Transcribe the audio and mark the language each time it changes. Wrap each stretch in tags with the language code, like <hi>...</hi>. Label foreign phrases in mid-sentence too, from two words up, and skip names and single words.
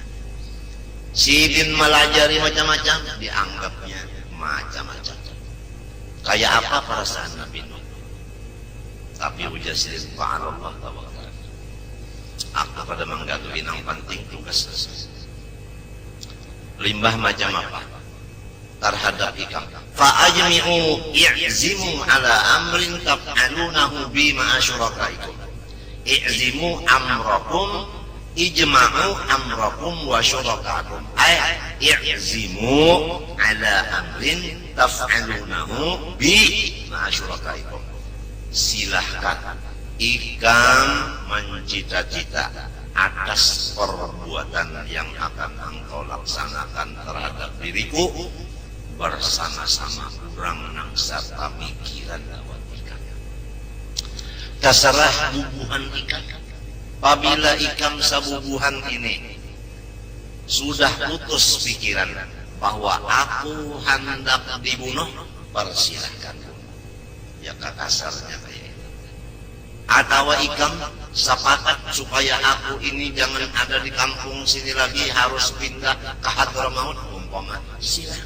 <bjn>Sidin melajari macam-macam, dianggapnya macam-macam. Kayak apa perasaan Nabi Nuh? Tapi ujar sidin</bjn> <ar>فعلى الله توكلت,</ar> <bjn>aku pada mengganggu inang penting tugas selesai. Limbah macam apa? Terhadap ikam.</bjn> <ar>فأجمعوا اعزموا على أمر تفعلونه بمعشر شركائكم. اعزموا أمركم، اجمعوا أمركم وشركاءكم. اعزموا على أمر تفعلونه بمعشر شركائكم.</ar> <bjn>Silahkan ikam mencita-cita atas perbuatan yang akan engkau laksanakan terhadap diriku bersama-sama kurang nang serta mikiran lawan ikam. Terserah bubuhan ikam. Apabila ikam sabubuhan ini sudah putus pikiran bahwa aku hendak dibunuh, persilahkan. Ya kasarnya kayak itu. Atau ikam sepakat supaya aku ini jangan ada di kampung sini lagi, harus pindah ke Hadramaut, umpama, silakan.</bjn>